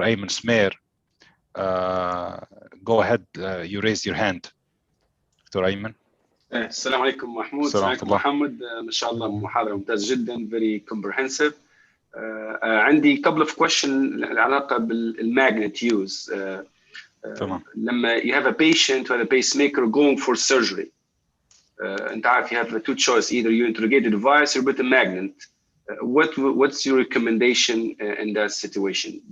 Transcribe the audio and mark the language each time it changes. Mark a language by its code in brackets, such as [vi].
[en] Ayman Smer, go ahead, you raised your hand. Dr. Ayman. [ar] السلام عليكم محمود. السلام عليكم محمد. ما شاء الله محاضرة ممتازة جدا, [en] very comprehensive. [ar] عندي [en] couple of questions [ar] العلاقة بالmagnet [en] use. [ar] لما [en] you have a patient with a pacemaker going for surgery, [ar] أنت عارف [en] you have two choices, either you interrogate the device or put a magnet. What's your recommendation in that situation?